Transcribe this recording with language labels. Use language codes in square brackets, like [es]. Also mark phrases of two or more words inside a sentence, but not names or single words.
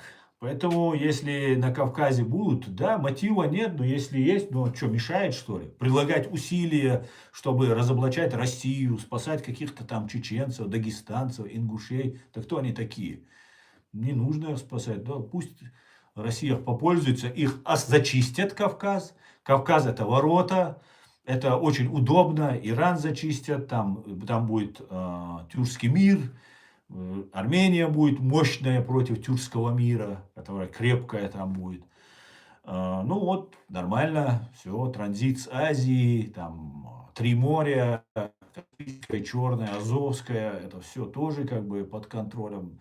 [ru] Поэтому, если на Кавказе будут, да, мотива нет, но если есть, ну, что, мешает, что ли? Прилагать усилия, чтобы разоблачать Россию, спасать каких-то там чеченцев, дагестанцев, ингушей. Да кто они такие? Не нужно их спасать. Да, пусть Россия попользуется, их зачистят Кавказ. Кавказ это ворота, это очень удобно. Иран зачистят, там будет тюркский мир. Армения будет мощная против тюркского мира, которая крепкая там будет. Ну вот, нормально, все, транзит с Азии, там 3 моря, Каспийское, Черное, Азовское, это все тоже как бы под контролем.